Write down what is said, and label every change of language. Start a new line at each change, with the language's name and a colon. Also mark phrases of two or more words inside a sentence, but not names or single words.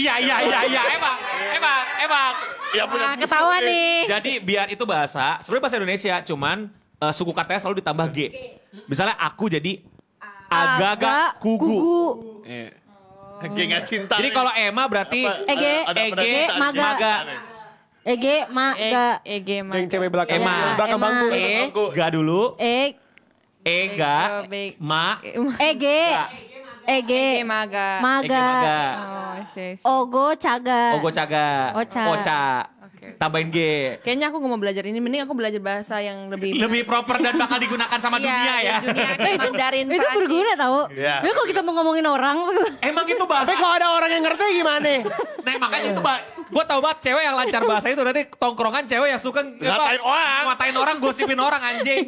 Indonesian: Iya, emang. Ya punya Ketawa nih. Jadi biar itu bahasa, sebenarnya bahasa Indonesia, cuman suku katanya selalu ditambah G. Misalnya aku jadi agaga kugu. Gengan cinta. Jadi kalau Emma berarti Ege, maga. Ege, maga. Ege, Yang cewek belakang. Emma. Belakang Emma. bangku. ga dulu, Ega, Baik. Ma, Ege, Ege Ege, Maga. maga. Oh, sis. Ogo, caga. Ogo Caga, Ocha. tambahin G. Kayaknya aku nggak mau belajar ini, mending aku belajar bahasa yang lebih Lebih proper dan bakal digunakan sama dunia ya. Dunia itu Mandarin Itu Perancis. berguna tau. Iya. Jadi kalau kita mau ngomongin orang, Emang itu bahasa. Tapi kalau ada orang yang ngerti gimana? Nah makanya itu gue tau banget cewek yang lancar bahasa itu nanti tongkrongan cewek yang suka ngatain orang, gosipin orang anjing.